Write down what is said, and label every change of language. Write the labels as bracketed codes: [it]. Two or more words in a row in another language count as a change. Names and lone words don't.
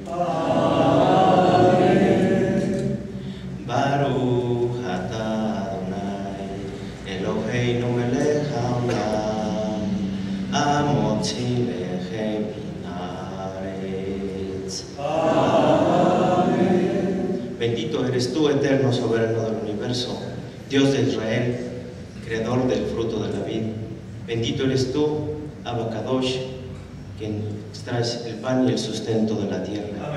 [es] Amen. [he] ברוך אתה אדוני אלוהינו מלך העולם המוציא לחם מן הארץ. [es] Bendito eres tú, eterno soberano del universo, Dios de Israel, creador del fruto de la vid. Bendito eres tú, Abacadosh, quien traes el pan y el sustento de la tierra.